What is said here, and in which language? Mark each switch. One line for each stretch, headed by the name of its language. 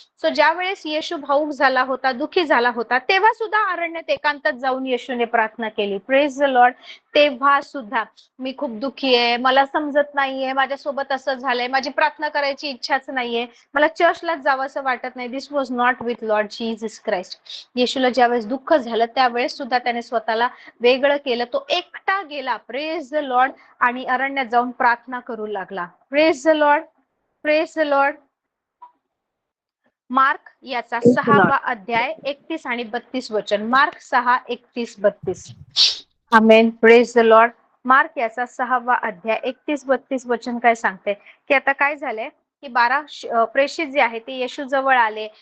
Marathi: So ज्या वेळेस येशू भावुक झाला होता, दुःखी झाला होता, तेव्हा सुद्धा अरण्यात एकांतात जाऊन येशूने प्रार्थना केली.
English: Praise the lord.
Marathi: तेव्हा सुद्धा मी खूप दुःखी आहे, मला समजत नाहीये, माझ्यासोबत असं झालंय, माझी प्रार्थना करायची इच्छाच नाहीये, मला चर्चलाच जावं असं वाटत नाही.
English: This was not with lord Jesus Christ.
Marathi: येशूला ज्यावेळेस दुःख झालं त्यावेळेस सुद्धा त्याने स्वतःला वेगळं केलं, तो एकटा गेला.
English: Praise the lord.
Marathi: आणि अरण्यात जाऊन प्रार्थना करू लागला.
English: Praise the lord, praise the lord.
Marathi: Mark याचा 6वा अध्याय 31 आणि 32 वचन.
English: Mark 6:31-32. Amen. Praise the lord.
Marathi: Mark याचा 6वा अध्याय 31-32 वचन काय सांगते की आता काय झालंय की 12 प्रेषित जे आहे ते येशू जवळ आले.